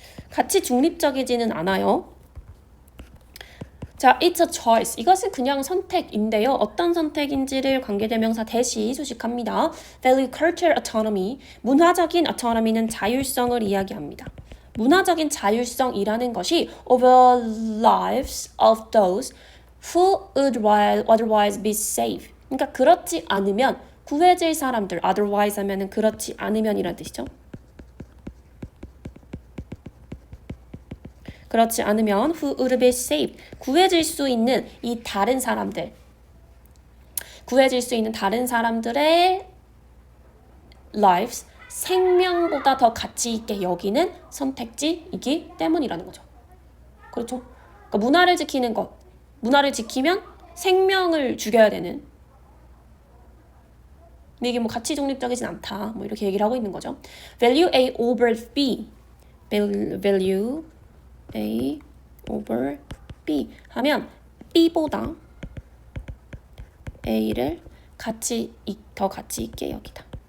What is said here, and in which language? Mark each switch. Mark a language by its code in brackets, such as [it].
[ko] 가치 중립적이지는 않아요. 자, [en] it's a choice. [ko] 이것은 그냥 선택인데요. 어떤 선택인지를 관계대명사 대시 수식합니다. [en] Value cultural autonomy. [ko] 문화적인 autonomy는 자율성을 이야기합니다. 문화적인 자율성이라는 것이 [en] over lives of those who would otherwise be safe. [ko] 그러니까 그렇지 않으면 구해질 사람들, otherwise 하면은 그렇지 않으면이라는 뜻이죠. 그렇지 않으면 [en] who would be safe, [ko] 구해질 수 있는 이 다른 사람들, 구해질 수 있는 다른 사람들의 lives, 생명보다 더 가치 있게 여기는 선택지이기 때문이라는 거죠. 그렇죠? 그러니까 문화를 지키는 것, 문화를 지키면 생명을 죽여야 되는, 이게 뭐 가치 중립적이진 않다, 뭐 이렇게 얘기를 하고 있는 거죠. [en] Value A over B, [ko] value A over B 하면 B보다 A를 더 가치 있게 여기다.